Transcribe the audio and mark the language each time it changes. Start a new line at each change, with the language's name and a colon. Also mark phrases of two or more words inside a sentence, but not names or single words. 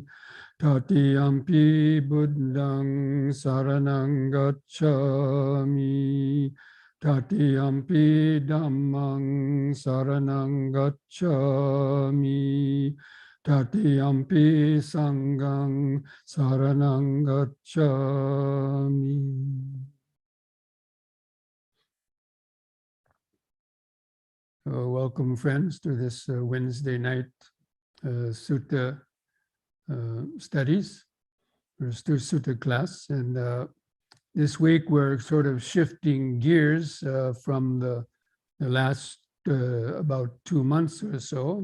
Pali: Tatiyampi Buddhang Saranang Gacchami. Tatiyampi Dhammang Saranang Gacchami. Tatiyampi Sanghang Saranang Gacchami.
English: Welcome, friends, to this Wednesday night Sutta studies, or Sutta class. And this week we're sort of shifting gears from the last about 2 months or so.